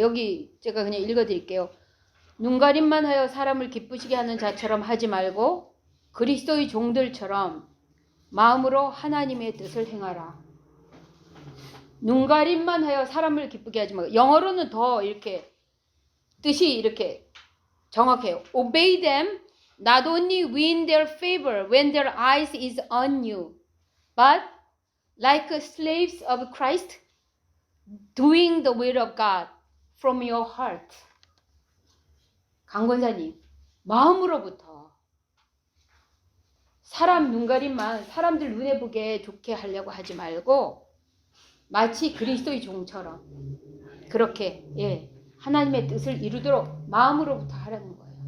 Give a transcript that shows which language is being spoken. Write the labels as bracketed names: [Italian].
[Korean] 여기 제가 그냥 읽어드릴게요. 눈가림만 하여 사람을 기쁘시게 하는 자처럼 하지 말고 그리스도의 종들처럼 마음으로 하나님의 뜻을 행하라. 눈가림만 하여 사람을 기쁘게 하지 말고, 영어로는 더 이렇게 뜻이 이렇게 정확해요. [English] Obey them not only win their favor when their eyes is on you, but like slaves of Christ, doing the will of God from your heart. [Korean] 강권사님, 마음으로부터 사람 눈가림만 사람들 눈에 보게 좋게 하려고 하지 말고 마치 그리스도의 종처럼 그렇게 하나님의 뜻을 이루도록 마음으로부터 하라는 거예요.